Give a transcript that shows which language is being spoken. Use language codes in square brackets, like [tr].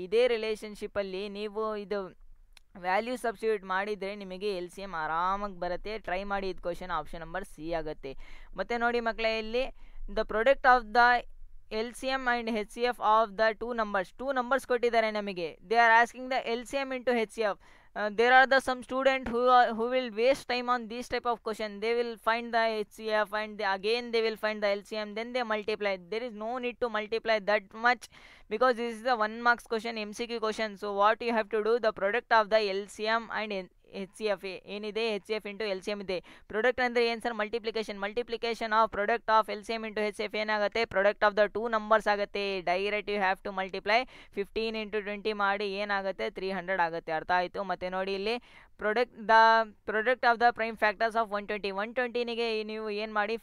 [kn] ಇದೇ ರಿಲೇಷನ್ಶಿಪ್ಪಲ್ಲಿ ನೀವು ಇದು ವ್ಯಾಲ್ಯೂ ಸಬ್ಸ್ಟಿಟ್ಯೂಟ್ ಮಾಡಿದರೆ ನಿಮಗೆ ಎಲ್ ಸಿ ಎಮ್ ಆರಾಮಾಗಿ ಬರುತ್ತೆ. ಟ್ರೈ ಮಾಡಿ. ಇದು ಕ್ವಶನ್ ಆಪ್ಷನ್ ನಂಬರ್ ಸಿ ಆಗುತ್ತೆ. ಮತ್ತು ನೋಡಿ ಮಕ್ಕಳೇ, ಇಲ್ಲಿ [en] the product of the L C M and H C F of the two numbers [kn] ಕೊಟ್ಟಿದ್ದಾರೆ ನಮಗೆ. [en] They are asking the L C M into H C F. there are some student who will waste time on this type of question. They will find the HCF and again they will find the LCM, then they multiply. There is no need to multiply that much because this is the 1 marks question, MCQ question. So what you have to do, the product of the LCM and H C F [kn] ಏನಿದೆ? H C F into L C M ಇದೆ. Product ಅಂದರೆ ಏನು sir? [en] multiplication of product of L C M into H C F [kn] ಏನಾಗುತ್ತೆ? [en] product of the two numbers [kn] ಆಗುತ್ತೆ. [en] Direct you have to multiply. [kn] 15 into 20 ಮಾಡಿ ಏನಾಗುತ್ತೆ? 300 ಆಗುತ್ತೆ. ಅರ್ಥ ಆಯಿತು? ಮತ್ತು ನೋಡಿ ಇಲ್ಲಿ [en] product of the prime factors of 120 [kn] ನೀವು ಏನು ಮಾಡಿ?